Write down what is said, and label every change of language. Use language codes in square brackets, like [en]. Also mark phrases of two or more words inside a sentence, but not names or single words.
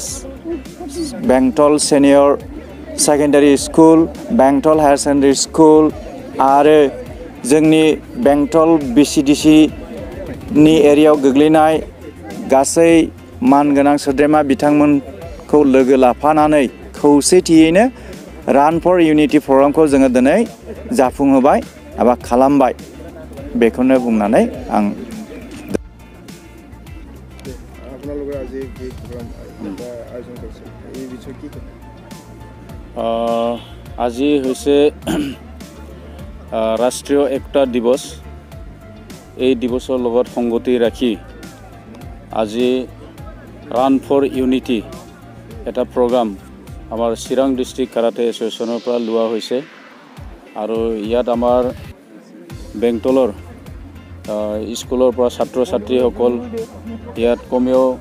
[brx] बेंटल सिनियर सेकेन्डारि स्कुल, बेंटल हायार सेकेन्डारि स्कुल आरो जोंनि बेंटल BCDC नि एरियायाव गोग्लैनाय गासै मानगोनां सोद्रोमा बिथांमोनखौ लोगो लाफानानै खौसेथियैनो [en] run for unity program [brx] जोङो दिनै जाफुंहोबाय एबा खालामबाय बेखौनो बुंनानै आं [as] আজি হৈছে ৰাষ্ট্ৰীয় একতা দিৱস। এই দিৱসৰ লগত সংগতি ৰাখি আজি [en] run for unity [as] এটা প্ৰগ্ৰাম আমাৰ চিৰাং ডিষ্ট্ৰিক্ট কাৰাটে এছ'চিয়েশ্যনৰ পৰা লোৱা হৈছে আৰু ইয়াত আমাৰ বেংটলৰ স্কুলৰ পৰা ছাত্ৰ ছাত্ৰীসকল ইয়াত কমেও